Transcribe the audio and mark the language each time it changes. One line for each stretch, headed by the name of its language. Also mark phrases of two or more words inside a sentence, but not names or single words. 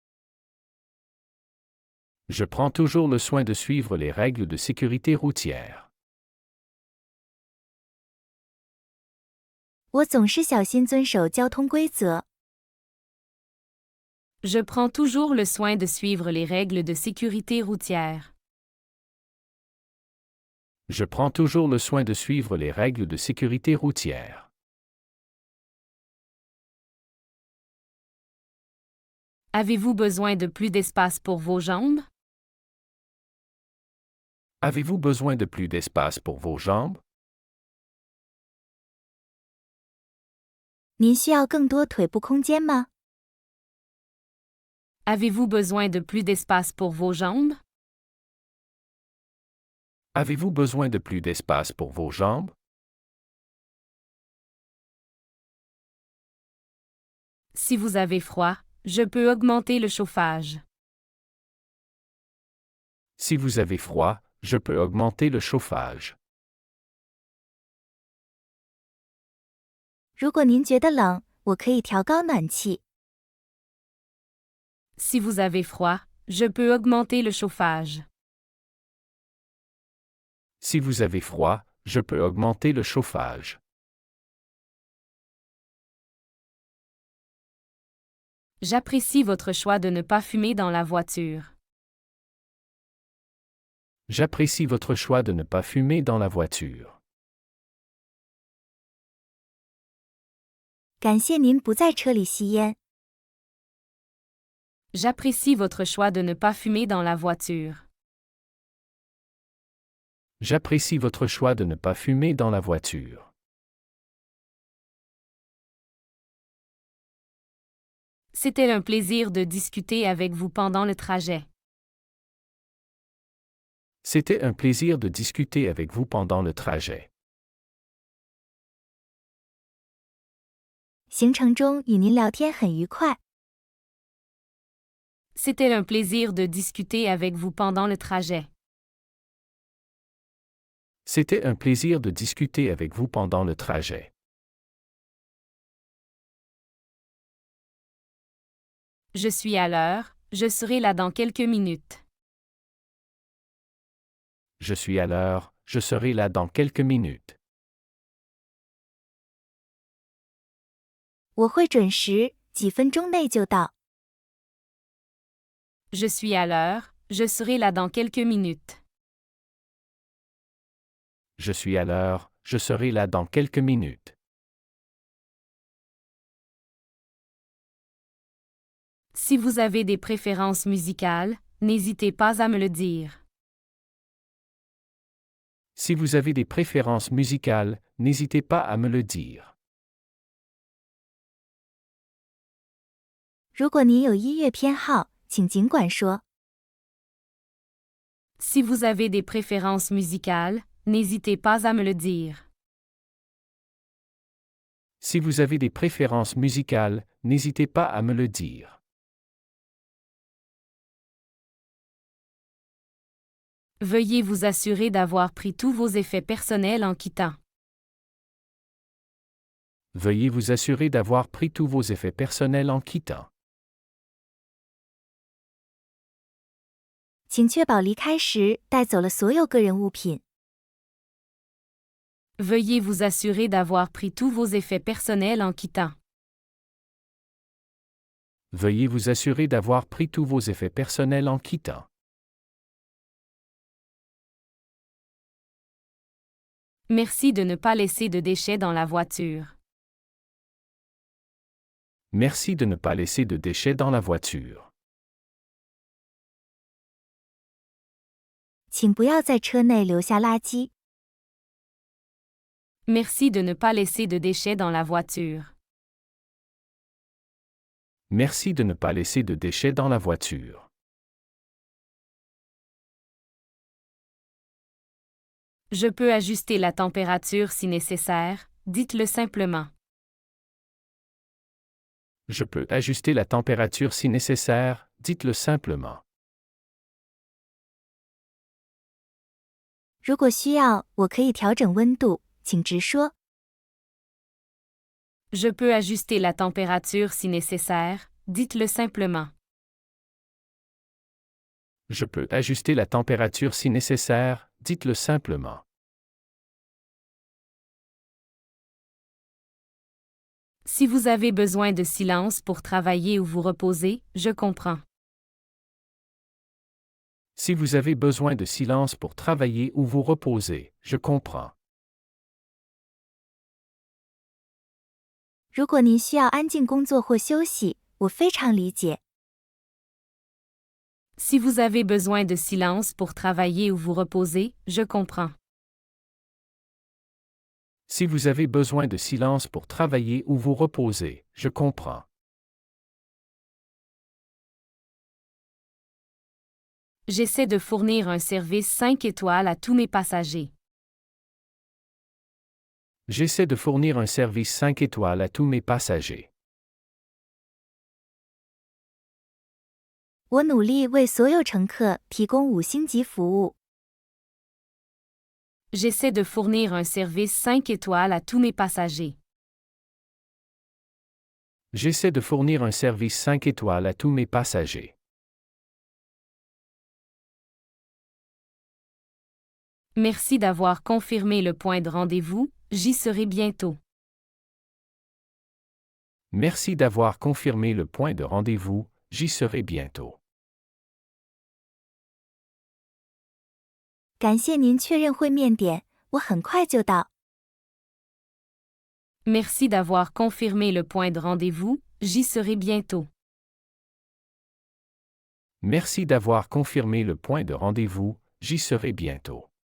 French: Je prends toujours le soin de suivre les règles de sécurité routière.
Chinese: 我总是小心遵守交通规则。
French: Je prends toujours le soin de suivre les règles de sécurité routière. Je prends toujours le soin de suivre les règles de sécurité routière. Avez-vous besoin de plus d'espace pour vos jambes? Avez-vous besoin de plus d'espace pour vos jambes?
Chinese: 您需要更多腿部空间吗？
French: Avez-vous besoin de plus d'espace pour vos jambes? Avez-vous besoin de plus d'espace pour vos jambes? Si vous avez froid, je peux augmenter le chauffage. Si vous avez froid, je peux augmenter le chauffage.
Chinese: 如果您觉得冷，我可以调高暖气。
French: Si vous avez froid, je peux augmenter le chauffage. Si vous avez froid, je peux augmenter le chauffage. J'apprécie votre choix de ne pas fumer dans la voiture. J'apprécie votre choix de ne pas fumer dans la voiture.
Chinese: 感谢您不在车里吸烟。
French: J'apprécie votre choix de ne pas fumer dans la voiture. J'apprécie votre choix de ne pas fumer dans la voiture. C'était un plaisir de discuter avec vous pendant le trajet. C'était un plaisir de discuter avec vous pendant le trajet.
Chinese: 行程中与您聊天很愉快。
French: C'était un plaisir de discuter avec vous pendant le trajet. C'était un plaisir de discuter avec vous pendant le trajet. Je suis à l'heure, je serai là dans quelques minutes. Je suis à l'heure, je serai là dans quelques minutes.
Chinese: 我会准时，几分钟内就到。
French: Je suis à l'heure, je serai là dans quelques minutes. Je suis à l'heure, je serai là dans quelques minutes. Si vous avez des préférences musicales, n'hésitez pas à me le dire. Si vous avez des préférences musicales, n'hésitez pas à me le dire.
Chinese: 如果您有音乐偏好，请尽管说。
French: Si vous avez des préférences musicales, n'hésitez pas à me le dire. Si vous avez des préférences musicales, n'hésitez pas à me le dire. Veuillez vous assurer d'avoir pris tous vos effets personnels en quittant. Veuillez vous assurer d'avoir pris tous vos effets personnels en quittant.
Chinese: 请确保离开时带走了所有个人物品。
French: Veuillez vous assurer d'avoir pris tous vos effets personnels en quittant. Veuillez vous assurer d'avoir pris tous vos effets personnels en quittant. Merci de ne pas laisser de déchets dans la voiture. Merci de ne pas laisser de déchets dans la voiture.
Chinese: 请不要在车内留下垃圾。
French: Merci de ne pas laisser de déchets dans la voiture. Merci de ne pas laisser de déchets dans la voiture. Je peux ajuster la température si nécessaire, dites-le simplement. Je peux ajuster la température si nécessaire, dites-le simplement.
Chinese: 如果需要，我可以调整温度，请直说。
French: Je peux ajuster la température si nécessaire, dites-le simplement. Je peux ajuster la température si nécessaire, dites-le simplement. Si vous avez besoin de silence pour travailler ou vous reposer, je comprends. Si vous avez besoin de silence pour travailler ou vous reposer, je comprends.
Chinese: 如果您需要安静工作或休息，我非常理解。
French: Si vous avez besoin de silence pour travailler ou vous reposer, je comprends. Si vous avez besoin de silence pour travailler ou vous reposer, je comprends. J'essaie de fournir un service 5 étoiles à tous mes passagers. J'essaie de fournir un service 5 étoiles à tous mes passagers.
Chinese: 我努力为所有乘客提供5星级服务。
French: J'essaie de fournir un service 5 étoiles à tous mes passagers. J'essaie de fournir un service 5 étoiles à tous mes passagers. Merci d'avoir confirmé le point de rendez-vous, j'y serai bientôt. Merci d'avoir confirmé le point de rendez-vous, j'y serai bientôt.
Chinese: 感谢您确认会面点，我很快就到。
French: Merci d'avoir confirmé le point de rendez-vous, j'y serai bientôt. Merci d'avoir confirmé le point de rendez-vous, j'y serai bientôt.